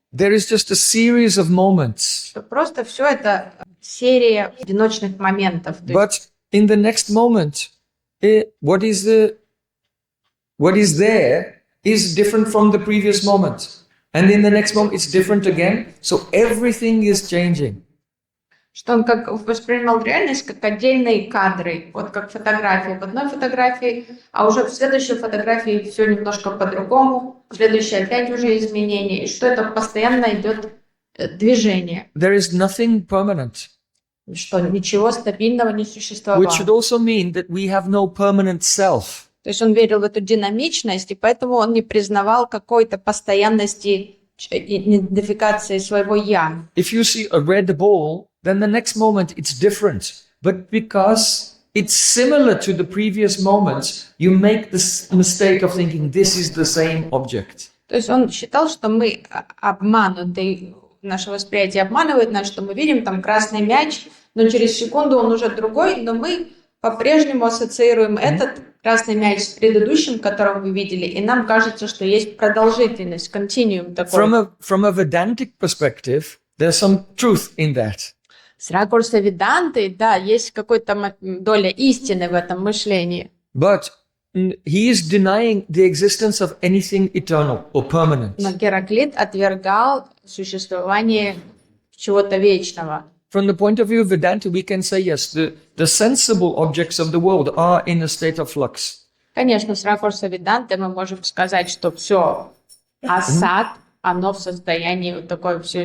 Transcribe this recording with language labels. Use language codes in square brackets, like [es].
[en] There is just a series of moments. [ru] Что просто все это серия одиночных моментов. [en] But in the next moment, what is there is different from the previous moment. And in the next moment, it's different again. So everything is changing. [ru] Что он как воспринимал реальность как отдельные кадры, вот как фотографии в одной фотографии, а уже в следующей фотографии все немножко по-другому, в следующей опять уже изменения, и что это постоянно идет движение. [en] There is nothing permanent. [ru] Что ничего стабильного не существовало. [en] Which should also mean that we have no permanent self. [ru] То есть он верил в эту динамичность, и поэтому он не признавал какой-то постоянности идентификации своего «я». [en] If you see a red ball, then the next moment it's different. But because it's similar to the previous moments, you make this mistake of thinking this is the same object. [ru] То есть он считал, что мы обмануты, наше восприятие обманывает нас, что мы видим там красный мяч, но через секунду он уже другой, но мы по-прежнему ассоциируем этот красный мяч с предыдущим, которого мы видели, и нам кажется, что есть продолжительность, континуум такой. [en] From a Vedantic perspective, there's some truth in that. [ru] С ракурса Веданты, да, есть какая-то доля истины в этом мышлении. [en] But he is denying the existence of anything eternal or permanent. [ru] Но Гераклит отвергал существование чего-то вечного. [en] From the point of view of Vedanta, we can say, yes, the sensible objects of the world are in a state of flux. [ru] Конечно, с ракурса Веданты мы можем сказать, что все асад, оно в состоянии вот такой все